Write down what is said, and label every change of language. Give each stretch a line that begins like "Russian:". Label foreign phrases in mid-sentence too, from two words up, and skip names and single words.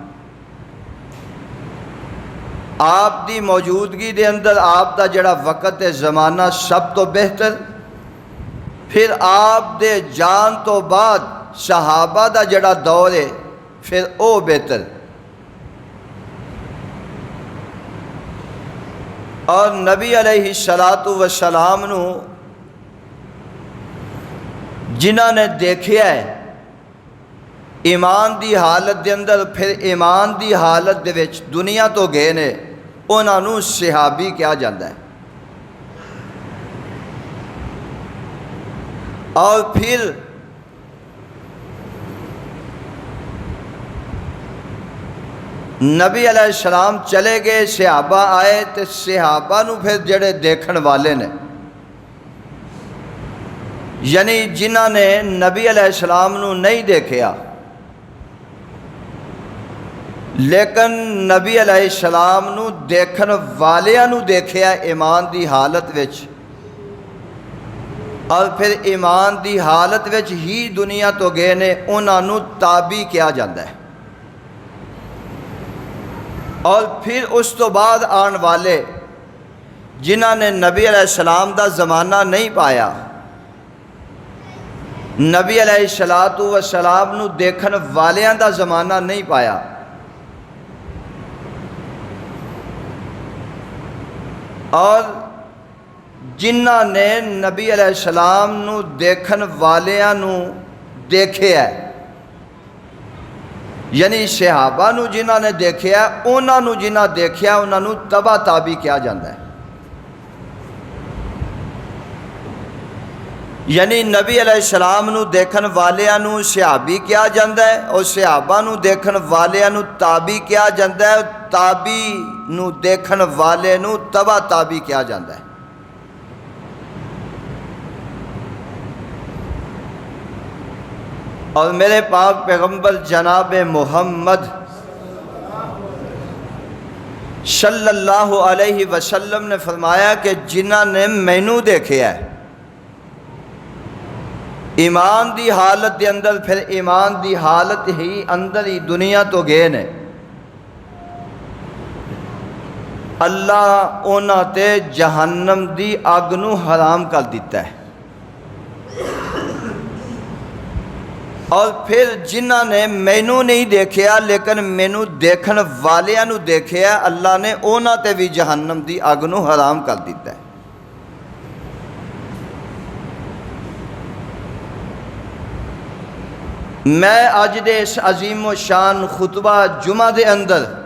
Punjabi: آپ دی موجودگی دے اندر آپ دا جڑا وقت ہے، زمانہ سب تو بہتر، پھر آپ دے جان تو بعد صحابہ دا جڑا دور ہے پھر او بہتر۔ اور نبی
Arabic: علیہ السلام
Punjabi: نو جنہاں نے دیکھیا ہے ایمان دی حالت دے اندر، پھر ایمان دی حالت دے وچ دنیا تو گئے نے، انہاں نو صحابی کہا جاندہ ہے۔ اور پھر نبی
Arabic: علیہ السلام
Punjabi: چلے گئے، صحابہ آئے، تے صحابہ نو پھر جڑے دیکھن والے نے، یعنی جنہاں نے نبی
Arabic: علیہ السلام
Punjabi: نو نہیں دیکھیا، لیکن نبی
Arabic: علیہ السلام
Punjabi: نو دیکھن والیاں نو دیکھیا ایمان دی حالت وچ، اور پھر ایمان دی حالت وچ ہی دنیا تو گئے نے، انہاں نو تابع کیا جاندہ ہے۔ اور پھر اس تو بعد آن والے جنہاں نے نبی
Arabic: علیہ السلام
Punjabi: دا زمانہ نہیں پایا، نبی
Arabic: علیہ السلام
Punjabi: نو دیکھن والیاں دا زمانہ نہیں پایا، اور جنہاں نے نبی
Arabic: علیہ السلام
Punjabi: نو دیکھن والیاں نو دیکھے ہے، یعنی صحابہ نو جنہاں نے دیکھے ہے، انہاں نو جنہاں دیکھے ہے انہاں نو تبع تابع کیا جاندہ ہے۔ یعنی نبی
Arabic: علیہ السلام
Punjabi: نو دیکھن والیاں نو صحابی کیا جاندہ ہے، اور صحابہ نو دیکھن والیاں نو تابع کیا جاندہ ہے، اور تابع نو دیکھن والے نو تبع تابع کیا جاندہ ہے۔ اور میرے پاک پیغمبر جناب محمد
Arabic: صلی اللہ علیہ وسلم
Punjabi: نے فرمایا کہ جنہاں نے مینوں دیکھے ہے ایمان دی حالت دے اندر، پھر ایمان دی حالت ہی اندر ہی دنیا تو گئے نے، اللہ انہاں تے جہنم دی اگ نو حرام کر دیتا ہے۔ اور پھر جنہاں نے مینوں نہیں دیکھیا لیکن مینوں دیکھن والیاں نو دیکھیا، اللہ نے انہاں تے بھی جہنم دی اگ نو حرام کر دیتا ہے۔ میں اج دے اس عظیم و شان خطبہ جمعہ دے اندر